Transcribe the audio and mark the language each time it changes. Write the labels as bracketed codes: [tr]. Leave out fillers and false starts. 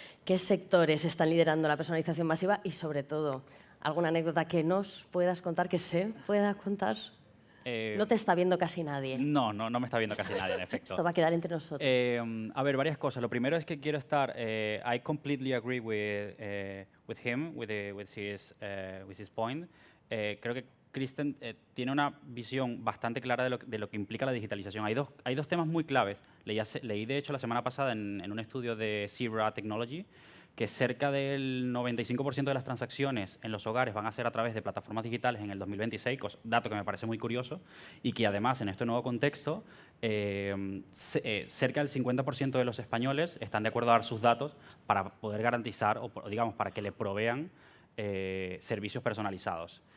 [es] ¿Qué sectores están liderando la personalización masiva? Y sobre todo, ¿alguna anécdota que nos puedas contar, que se pueda contar? No te está viendo casi nadie. No me está viendo casi nadie, en efecto. Esto va a quedar entre nosotros. A ver, varias cosas. Lo primero es que quiero estar. [en] I completely agree with him, with his point. [es] Creo que Kristen tiene una visión bastante clara de lo que implica la digitalización. Hay dos temas muy claves. Leí de hecho la semana pasada en un estudio de Zebra Technology que cerca del 95% de las transacciones en los hogares van a ser a través de plataformas digitales en el 2026, dato que me parece muy curioso, y que además en este nuevo contexto cerca del 50% de los españoles están de acuerdo a dar sus datos para poder garantizar o digamos para que le provean servicios personalizados.